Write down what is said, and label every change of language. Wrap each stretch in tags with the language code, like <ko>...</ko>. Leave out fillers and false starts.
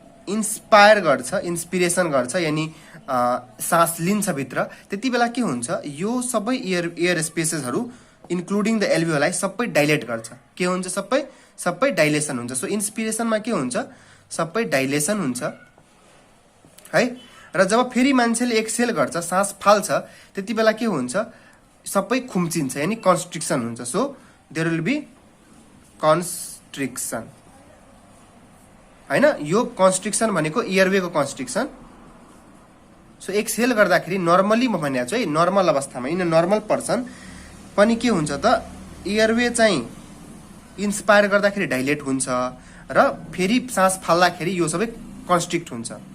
<ne>Inspire गर्छ, inspiration गर्छ, यानी सास लिन्छ भित्र, त्यति बेला के हुन्छ, यो सबै एयर स्पेसेसहरू</ne> <en>including the एल्भियोलाई</en> <ne>सबै डाइलेट गर्छ। के हुन्छ, सबै डाइलेसन हुन्छ। सो इन्स्पिरेसनमा के हुन्छ, सबै डाइलेसन हुन्छ है। र जब फेरि मान्छेले एक्सहेल गर्छ, सास फाल्छ, त्यति बेला के हुन्छ, सबै खुम्चिन्छ, यानी कन्स्ट्रिक्सन हुन्छ।</ne> <en>So there will be constriction हैन।</en> <ne>यो कन्स्ट्रिक्सन भनेको एयरवेको कन्स्ट्रिक्सन। सो एक्सहेल गर्दाखेरि नर्मली म भनेको छु है, नर्मल अवस्थामा</ne> <en>in normal person</en> <ne>पनि के हुन्छ त, एयरवे चाहिँ इन्स्पायर गर्दाखेरि डाइलेट हुन्छ र फेरि सास फाल्दाखेरि यो सबै कन्स्ट्रिक्ट हुन्छ।</ne>